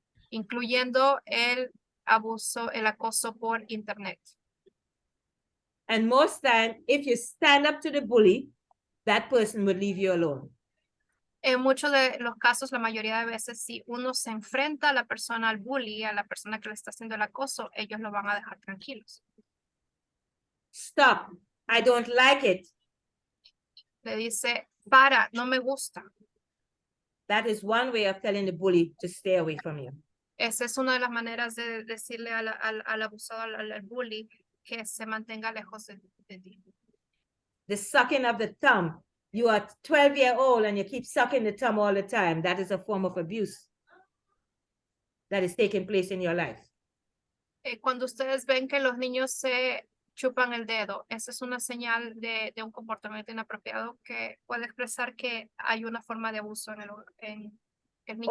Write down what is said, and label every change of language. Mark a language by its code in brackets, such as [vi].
[es] Incluyendo el acoso por internet. [en] And most time, if you stand up to the bully, that person will leave you alone. [es] En muchos de los casos, la mayoría de veces, si uno se enfrenta a la persona, al bully, a la persona que le está haciendo el acoso, ellos lo van a dejar tranquilos. [en] Stop, I don't like it. [es] Le dice, para, no me gusta. [en] That is one way of telling the bully to stay away from you. [es] Esa es una de las maneras de decirle al abusador, al bully, que se mantenga lejos de ti. [en] The sucking of the thumb. You are 12-year-old and you keep sucking the thumb all the time. That is a form of abuse that is taking place in your life. [es] Cuando ustedes ven que los niños se chupan el dedo, esa es una señal de un comportamiento inapropiado que puede expresar que hay una forma de abuso en el niño.